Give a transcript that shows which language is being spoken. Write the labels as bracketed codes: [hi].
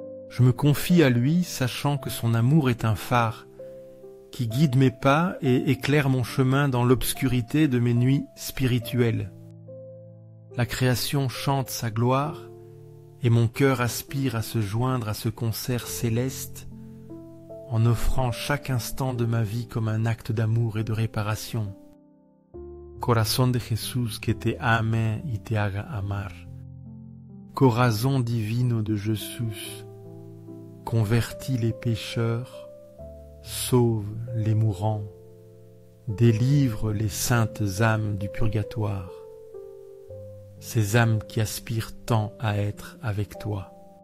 [fr] Je me confie à lui, sachant que son amour est un phare qui guide mes pas et éclaire mon chemin dans l'obscurité de mes nuits spirituelles. La création chante sa gloire, et mon cœur aspire à se joindre à ce concert céleste en offrant chaque instant de ma vie comme un acte d'amour et de réparation. [es] Corazón de Jesús que te ame y te haga amar. Corazón divino de Jesús, [fr] convertis les pécheurs, sauve les mourants, délivre les saintes âmes du purgatoire, ces âmes qui aspirent tant à être avec toi.